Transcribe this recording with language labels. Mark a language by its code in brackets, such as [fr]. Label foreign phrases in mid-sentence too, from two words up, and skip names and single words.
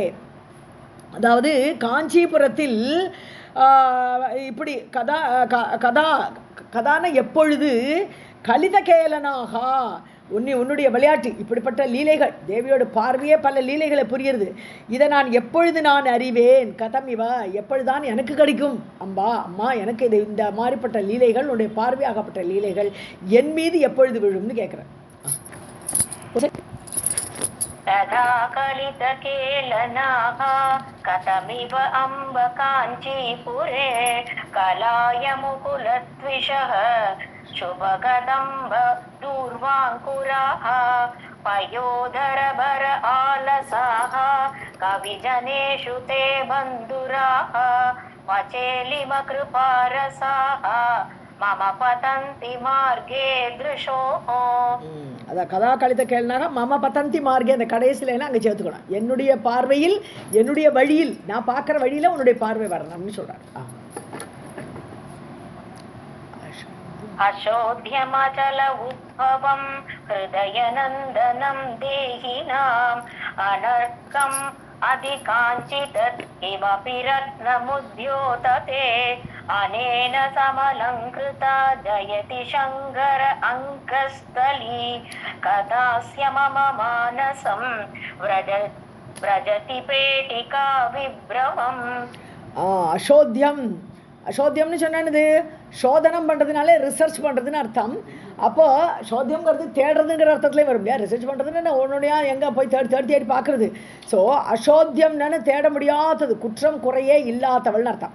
[ta] அதாவது காஞ்சிபுரத்தில் இப்படி கதான எப்பொழுது [sa] कलित केलनाः [ta] உன்னுடைய விளையாட்டு, இப்படிப்பட்ட லீலைகள், தேவியோட பார்வையே பல லீலைகளை புரியுறது. இதை நான் எப்பொழுது நான் அறிவேன்? கதமிவ, எப்பொழுதுதான் எனக்கு கிடைக்கும்? அம்மா எனக்கு இது இந்த மாதிரிப்பட்ட லீலைகள், உன்னுடைய பார்வையாகப்பட்ட லீலைகள் என் மீது எப்பொழுது விழும்னு கேட்குறேன். [sa] तदा कलितकेलनाः कथमिव अम्ब काञ्चीपुरे कलाय मुकुलद्विषः शुभगदम्ब दूर्वाङ्कुराः पयोधरभर आलसाः कविजनेषु ते बन्धुराः वचेलिमकृपारसाः मम पतन्ति मार्गे दृशोः. [ta] அதான் [sa] कदा कलित केलनाः मम पतन्ति मार्गे, [ta] அந்த கடைசியில் அங்கே சேர்த்துக்கணும். என்னுடைய பார்வையில், என்னுடைய வழியில், நான் பார்க்குற வழியில் உன்னுடைய பார்வை வரணும்னு சொல்கிறார். [sa] अशोध्यमचल उद्भवं हृदयनन्दनं देहिनाम् अनर्घम् अधिकाञ्चितत् किमपि रत्नमुद्योतते अनेन समलङ्कृता जयति शङ्कर अङ्कस्थली कदास्य मम मानसम् व्रजति पेटिका विभ्रमம். [ta] அசோத்தியம்னு சொன்னது சோதனம் பண்ணுறதுனால ரிசர்ச் பண்ணுறதுன்னு அர்த்தம். அப்போ சோத்தியம்ங்கிறது தேடுறதுங்கிற அர்த்தத்துலேயே வரும் இல்லையா? ரிசர்ச் பண்ணுறதுன்னு ஒன்றுடையா எங்கே போய் தேடி பார்க்குறது. ஸோ அசோத்தியம்னு தேட முடியாதது, குற்றம் குறையே இல்லாதவள்னு அர்த்தம்.